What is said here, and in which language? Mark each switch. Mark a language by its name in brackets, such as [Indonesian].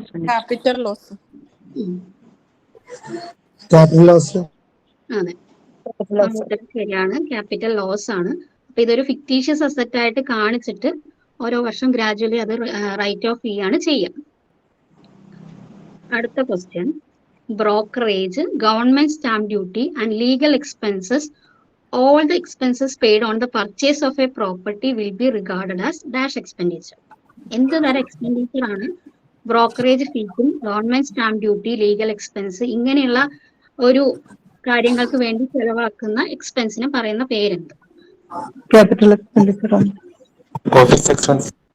[Malayalam] Capital loss. Capital loss. അതെ, ഉത്തരം ശരിയാണ്. ക്യാപിറ്റൽ ലോസ് ആണ്. അപ്പൊ ഇതൊരു ഫിക്ടീഷ്യസ് അസെറ്റ് ആയിട്ട് കാണിച്ചിട്ട് ഓരോ വർഷം ഗ്രാജുവലി അത് റൈറ്റ് ഓഫ് ചെയ്യാണ് ചെയ്യുക. അടുത്ത question. [English] Brokerage, government stamp duty and legal expenses, all the expenses paid on the purchase of a property will be regarded as dash expenditure. [Malayalam] എന്ത് തരം എക്സ്പെൻഡിച്ചർ ആണ് ബ്രോക്കറേജ് ഫീസും government stamp duty, legal expense ഇങ്ങനെയുള്ള ഒരു കാര്യങ്ങൾക്ക് വേണ്ടി ചെലവാക്കുന്ന എക്സ്പെൻസിനെ പറയുന്ന പേരെന്ത്? ക്യാപിറ്റൽ എക്സ്പെൻഡിച്ചർ ആണ്. Office expense.